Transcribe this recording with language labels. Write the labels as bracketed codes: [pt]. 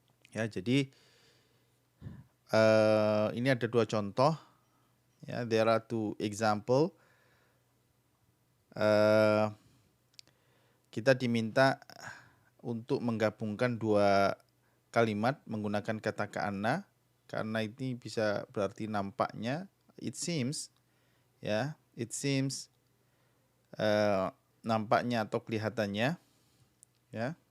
[id] Ya, jadi ini ada dua contoh. [en] Ya, there are two example. [id] Kita diminta untuk menggabungkan dua kalimat menggunakan kata ka'anna, karena ini bisa berarti nampaknya, [en] it seems, ya, it seems, [id] nampaknya atau kelihatannya, ya,